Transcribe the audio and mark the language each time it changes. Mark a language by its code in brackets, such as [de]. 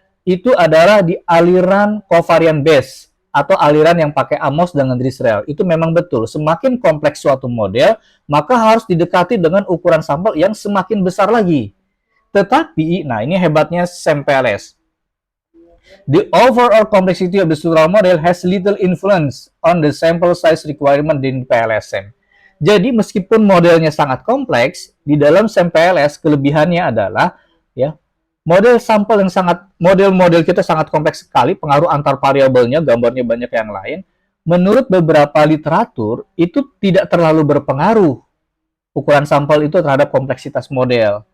[id] Itu adalah di aliran covariant base atau aliran yang pakai Amos dengan Driscoll. Itu memang betul. Semakin kompleks suatu model, maka harus didekati dengan ukuran sampel yang semakin besar lagi. Tetapi, nah ini hebatnya SAM-PLS. [en] The overall complexity of the structural model has little influence on the sample size requirement in PLSM. [id] Jadi meskipun modelnya sangat kompleks, di dalam SAM-PLS kelebihannya adalah ya model sampel yang model kita sangat kompleks sekali, pengaruh antar variabelnya, gambarnya banyak yang lain. Menurut beberapa literatur itu tidak terlalu berpengaruh ukuran sampel itu terhadap kompleksitas model.